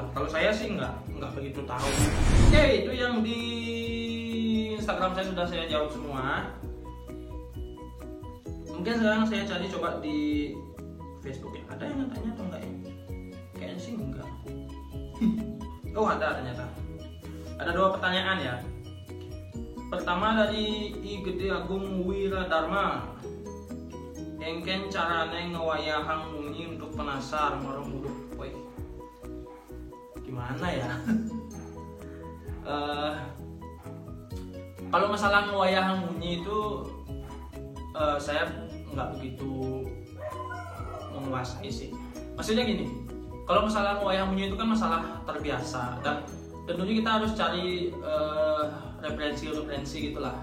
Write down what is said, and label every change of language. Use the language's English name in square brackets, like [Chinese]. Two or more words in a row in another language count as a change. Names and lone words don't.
[Indonesian] Kalau saya sih nggak begitu tahu. Oke, itu yang di Instagram saya sudah saya jawab semua. Mungkin sekarang saya cari coba di Facebook ya. Ada yang tanya atau enggak ya? Kayaknya sih enggak. Oh ada ternyata. Ada 2 pertanyaan ya. Pertama dari I Gede Agung Wiradharma. [Balinese] Engken carane ngewayahang munyi untuk penasar marang muduk. [Indonesian] Woi. Gimana ya? Kalau masalah ngewayahang munyi itu saya nggak begitu menguasai sih. Maksudnya gini, kalau masalah wayang munyi itu kan masalah terbiasa dan tentunya kita harus cari referensi gitulah.